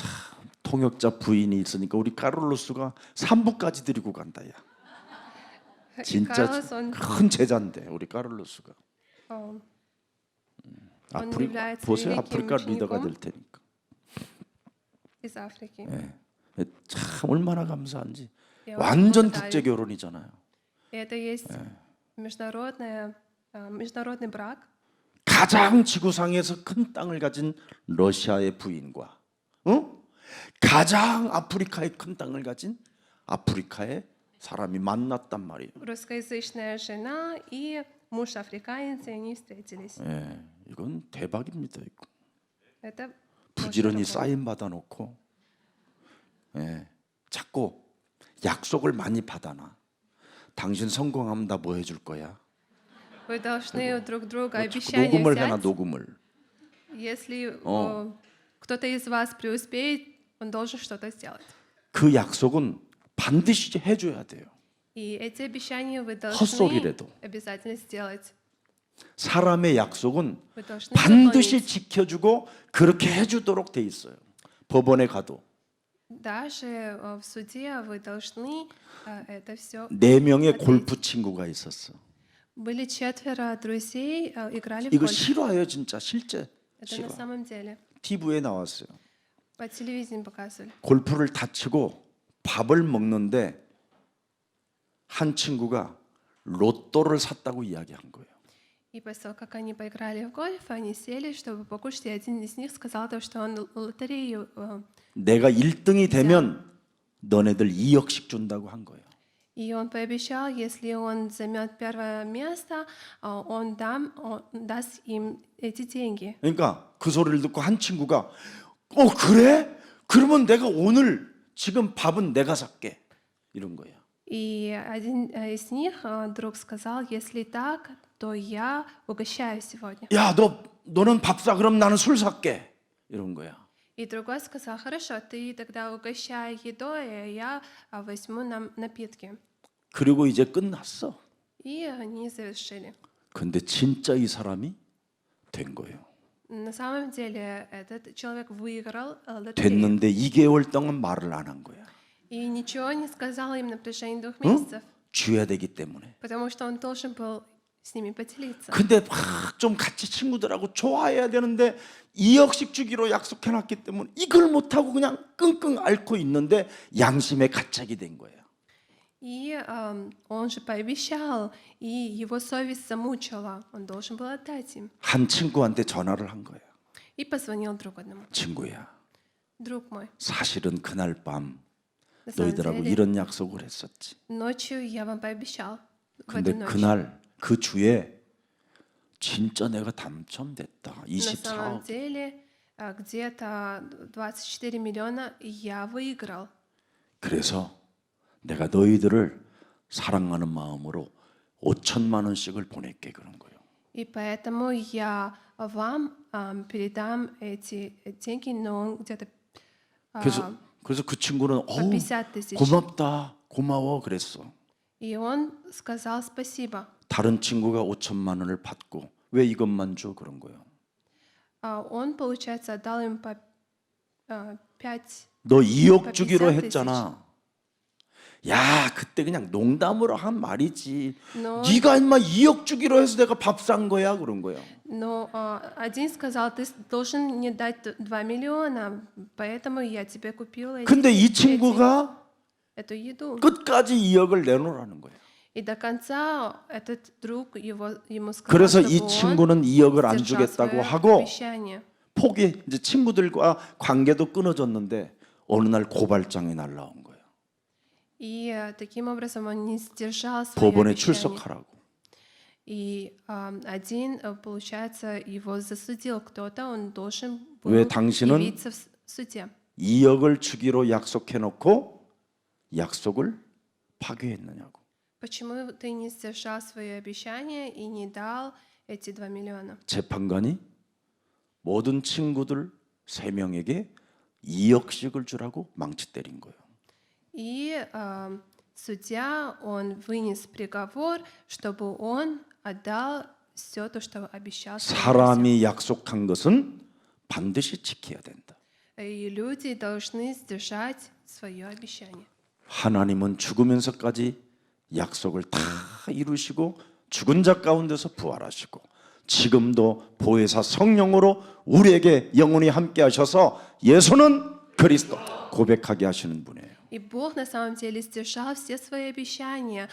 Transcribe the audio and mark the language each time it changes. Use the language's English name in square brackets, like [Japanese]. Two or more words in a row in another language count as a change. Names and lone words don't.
[Korean] 통역자 부인이 있으니까 우리 카를로스가 3부까지 데리고 간다 야. [Russian] И [Korean] 진짜 [Russian] Карлос, он [Korean] 큰 제자인데 우리 카를로스가. [Russian] он [Korean] 앞으로 [Russian] является [Korean] 보세요. [Russian] великим [Korean] 아프리카 리더가 [Russian] учеником. [Korean] 될 테니까. [Russian] из Африки. [Korean] 참 얼마나 감사한지. [Russian] Я очень [Korean] 완전 [Russian] благодарю. [Korean] 국제 결혼이잖아요. [Russian] И это есть международный брак. [Korean] 가장 지구상에서 큰 땅을 가진 러시아의 부인과 가장 아프리카의 큰 땅을 가진 아프리카의 사람이 만났단 말이에요. [Russian] Русскоязычная жена и муж африканец, и они встретились. [Korean] 예, 이건 대박입니다. 이거. [Russian] Это [Korean] 부지런히 [Russian] очень [Korean] 사인 받아놓고 자꾸 약속을 많이 받아놔. 당신 성공하면 나 뭐 해줄 거야? [Russian] Вы должны друг друга [Korean] 자꾸 [Russian] обещания [Korean] 녹음을 해놔 [Russian] взять. [Korean] 녹음을. [Russian] Если кто-то из вас преуспеет, он должен что-то сделать. [Korean] 그 약속은 반드시 해줘야 돼요. [Russian] И эти обещания вы должны [Korean] 헛소리라도. [Russian] обязательно сделать. [Korean] 사람의 약속은 [Russian] Вы должны [Korean] 반드시 [Russian] выполнить. [Korean] 지켜주고 그렇게 해주도록 돼 있어요. 법원에 가도 [Russian] Даже в суде вы должны это все. [Korean] 4명의 골프 친구가 있었어. [Russian] Были 4 друзей, играли в [Korean] 이거 [Russian] гольф. [Korean] 실화예요, 진짜 실제. [Russian] Это на [Korean] 실화. [Russian] самом деле. [Korean] TV에 나왔어요. [Russian] По телевидению показывали. [Korean] 골프를 다치고 밥을 먹는데 한 친구가 로또를 샀다고 이야기한 거예요. [Russian] И после того, как они поиграли в гольф, они сели, чтобы покушать, и один из них сказал, то, что он лотерею. [Korean] 내가 1등이 되면 너네들 2억씩 준다고 한 거예요. [Russian] И он пообещал, если он займет первое место, он даст им эти деньги. [Korean] 그러니까 그 소리를 듣고 한 친구가 그래? 그러면 내가 오늘 지금 밥은 내가 살게. 이런 거예요. [Russian] И один из них вдруг сказал, если так, то я угощаю сегодня. [Korean] 야, 너는 밥 사. 그럼 나는 술 살게. 이런 거야. [Russian] И другой сказал, хорошо, ты тогда угощай едой, а я возьму нам напитки. [Korean] 그리고 이제 끝났어. [Russian] И они завершили. [Korean] 근데 진짜 이 사람이 된 거예요. [Russian] На самом деле этот человек выиграл лотерею. [Korean] 됐는데 2개월 동안 말을 안 한 거야. [Russian] И ничего не сказал им на протяжении 2 месяцев, [Korean] 쥐어야 되기 때문에. [Russian] потому что он должен был с ними поделиться. [Korean] 근데 막 좀 같이 친구들하고 좋아해야 되는데 2억씩 주기로 약속해놨기 때문에 이걸 못하고 그냥 끙끙 앓고 있는데 양심의 가책이 된 거예요. [Russian] И он же пообещал, и его совесть замучила. Он должен был отдать им. [Korean] 한 친구한테 전화를 한 거예요. [Russian] И позвонил друг одному. [Korean] 친구야, [Russian] Друг мой, [Korean] 사실은 그날 밤 [Russian] на самом [Korean] 너희들하고 [Russian] деле, [Korean] 이런 약속을 했었지. [Russian] ночью я вам пообещал. В [Korean] 근데 [Russian] эту ночь. [Korean] 그날 그 주에 진짜 내가 당첨됐다. [Russian] На самом [Korean] 24억. [Russian] деле, где-то 24 миллиона я выиграл. [Korean] 그래서 내가 너희들을 사랑하는 마음으로 5천만 원씩을 보낼게 그런 거예요. [Russian] И поэтому я вам передам эти деньги, но где-то [Korean] 그래서 그 친구는 [Russian] по 50 тысяч. [Korean] 고맙다, 고마워 그랬어. [Russian] И он сказал спасибо. [Korean] 다른 친구가 5천만 원을 받고 왜 이것만 줘 그런 거예요. [Russian] Он, получается, отдал им по 5. [Korean] 너 2억 주기로 50 했잖아. 야, 그때 그냥 농담으로 한 말이지. [Russian] Но, [Korean] 네가 인마 2억 주기로 해서 내가 밥 산 거야 그런 거예요. [Russian] но один сказал, ты должен мне дать 2 миллиона, поэтому я тебе купил [Korean] 근데 이 친구가 [Russian] эту еду. [Korean] 끝까지 2억을 내놓으라는 거예요. [Russian] И до конца этот друг ему сказал, [Korean] 그래서 [Russian] чтобы [Korean] 이 [Russian] он [Korean] 친구는 2억을 안 [Russian] сдержал [Korean] 주겠다고 [Russian] свое [Korean] 하고 [Russian] обещание. [Korean] 포기. 이제 친구들과 관계도 끊어졌는데 어느 날 고발장이 날라온 거예요. [Russian] И таким образом он не сдержал свое [Korean] 법원에 [Russian] обещание. [Korean] 출석하라고. [Russian] И один, получается, его засудил кто-то, он должен [Korean] 왜 [Russian] был [Korean] 당신은 [Russian] явиться в суде. [Korean] 2억을 주기로 약속해놓고 약속을 파괴했느냐고. [Russian] Почему ты не сдержал свои обещания и не дал эти 2 миллиона? [Korean] 재판관이 모든 친구들 3명에게 2억씩을 주라고 망치 때린 거예요. [Russian] И судья, он вынес приговор, чтобы он отдал все то, что обещал своим друзьям. [Korean] 사람이 약속한 것은 반드시 지켜야 된다. [Russian] И люди должны сдержать свое обещание. [Korean] 하나님은 죽으면서까지 약속을 다 이루시고 죽은 자 가운데서 부활하시고 지금도 보혜사 성령으로 우리에게 영원히 함께 하셔서 예수는 그리스도 고백하게 하시는 분이에요. [Russian] И Бог на самом деле сдержал все свои обещания.